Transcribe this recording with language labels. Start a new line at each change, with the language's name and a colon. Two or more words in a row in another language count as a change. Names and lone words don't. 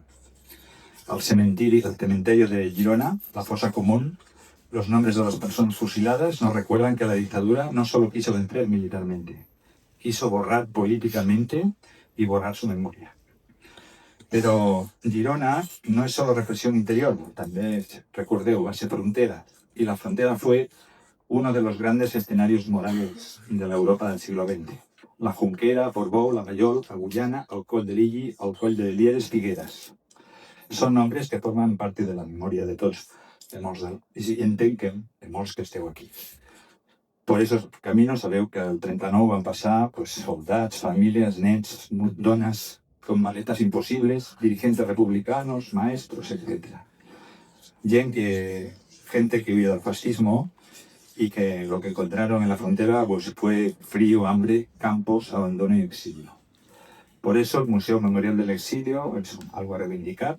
Spanish: El cementerio de Girona, la fosa común, los nombres de las personas fusiladas nos recuerdan que la dictadura no solo quiso vencer militarmente, quiso borrar políticamente y borrar su memoria. Pero Girona no es solo represión interior,
Catalan: també recordeu, va ser frontera.
Spanish: Y la frontera fue uno de los grandes escenarios morales de la Europa del siglo XX. La Junquera, Portbou, la Vallol, la Guyana, el Coll de Lilli, el Coll de Lieres, Figueras. Son nombres que forman parte de la memoria
Catalan: de tots, i entenc que de molts que esteu aquí.
Spanish: Por esos caminos
Catalan: sabeu que el 39 van passar soldats, famílies, nens, dones,
Spanish: con maletas imposibles, dirigentes republicanos, maestros, etc. Gente que huía del fascismo y que lo que encontraron en la frontera fue frío, hambre, campos, abandono y exilio. Por eso el Museo Memorial del Exilio es algo a reivindicar.